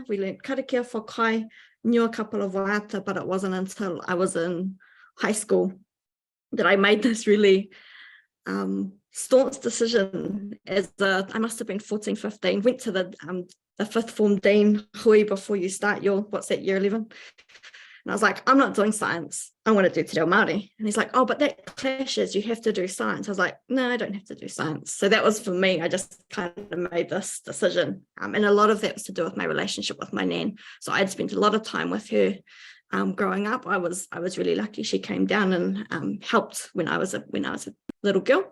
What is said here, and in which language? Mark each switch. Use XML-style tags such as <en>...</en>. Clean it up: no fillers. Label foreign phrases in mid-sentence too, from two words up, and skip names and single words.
<en>We learned karakia for kai, knew a couple of waiata, but it wasn't until I was in high school that I made this really staunch decision I must have been 14, 15, went to the fifth form dean hui before you start your, year 11? And I was like, I'm not doing science. I want to do</en> <mi>te reo Māori.</mi> <en>And he's like, oh, but that clashes. You have to do science. I was like, no, I don't have to do science. So that was for me. I just kind of made this decision. And a lot of that was to do with my relationship with my nan. So I'd spent a lot of time with her growing up. I was really lucky. She came down and helped when I was a little girl.</en>